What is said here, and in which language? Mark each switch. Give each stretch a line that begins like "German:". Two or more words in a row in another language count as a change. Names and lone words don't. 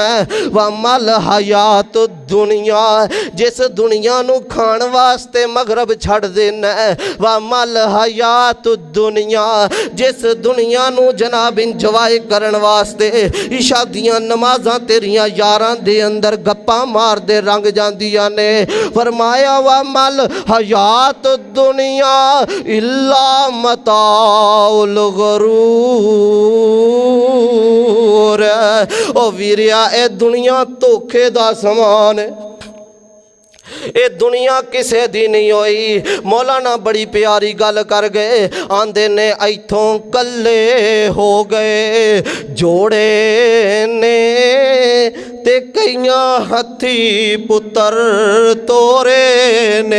Arabic: وما الحياة الدنيا
Punjabi: جس دنیا نوں کھان واسطے مغرب چھڈ دینا.
Arabic: وما الحياة الدنيا
Punjabi: جس دنیا نوں جناب انجوائے کرن واسطے عشاء دیاں نمازاں تیریاں یاراں دے اندر گپاں مار دے رنگ جاندیاں نے.
Arabic: फरमाया وما الحياة الدنيا إلا متاع الغرور.
Punjabi: او ویریا اے دنیا دھوکے دا سامان ہے، یہ دنیا کسے دی نہیں ہوئی. مولانا بڑی پیاری گل کر گئے، آندے نے ایتھوں کلے ہو گئے جوڑے نے تے کئیاں ہتھی پتر تورے نے.